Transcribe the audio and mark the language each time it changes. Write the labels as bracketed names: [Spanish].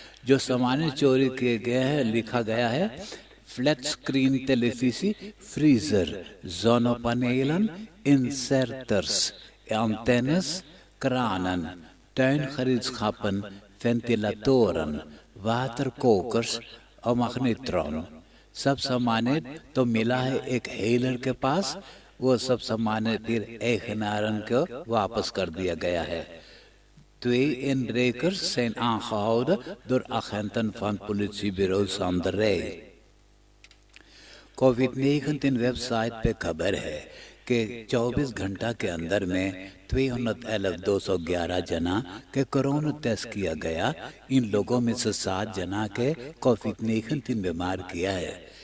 [Caribbean Hindustani] जो सामान चोरी किए गए हैं लिखा गया है फ्लैट स्क्रीन टेलीविसी, फ्रीजर, [Dutch] zonnepanelen, inserters, antennes, kranen, tuingereedschappen, ventilatoren, waterkokers [Caribbean Hindustani] और मैग्नेट्रॉन। सब सामान तो मिला है एक हेलर के पास। वो सब सामान फिर eigenaren को वापस कर दिया गया है। [Dutch] 2 inbrekers zijn aangehouden door agenten van politiebureau Samdrij। [Caribbean Hindustani] कोविड-19 वेबसाइट पे खबर है कि 24 घंटा के अंदर में 311,211 जना के कोरोना टेस्ट किया गया। इन लोगों में से 7 जना के कोविड-19 बीमार किया है।